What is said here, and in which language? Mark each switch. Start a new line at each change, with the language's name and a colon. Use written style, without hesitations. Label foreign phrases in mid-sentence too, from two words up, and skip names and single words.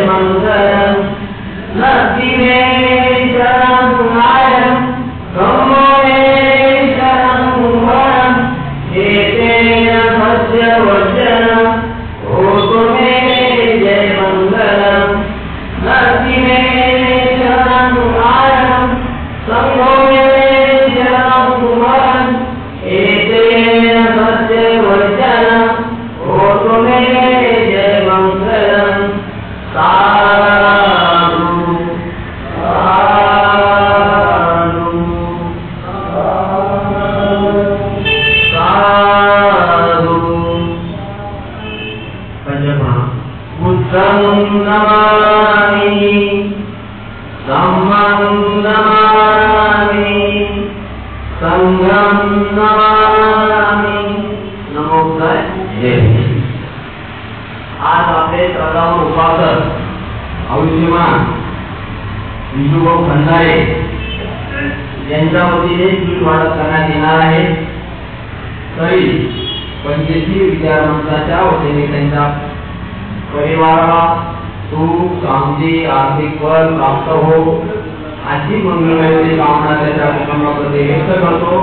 Pali: मङ्गलम् नस्ति मे शरणं नायं धम्मो मे शरणं वरम् एतेन सद्य वचनं होतु मे जय मङ्गलम् नस्ति मे शरणं नायं संघो मे शरणं वरम् एतेन सद्य वचनं होतु मे जय मङ्गलम् साधु साधु पंचमः बुद्धं नमामि धम्मं नमामि संघं नमामि नमो बुद्धाय.
Marathi: आज आपले प्रधान उपासक आयुष्यमान विष्णुभाऊ खंदारे यांच्या वतीने पीठ वाटप करण्यात येणार आहे. तरी पंचेशी विचारमंचाच्या वतीने त्यांच्या परिवाराला सुख शांती आर्थिक बल प्राप्त हो अशी मंगलमय कामना त्याच्या कुटुंबामध्ये व्यक्त करतो.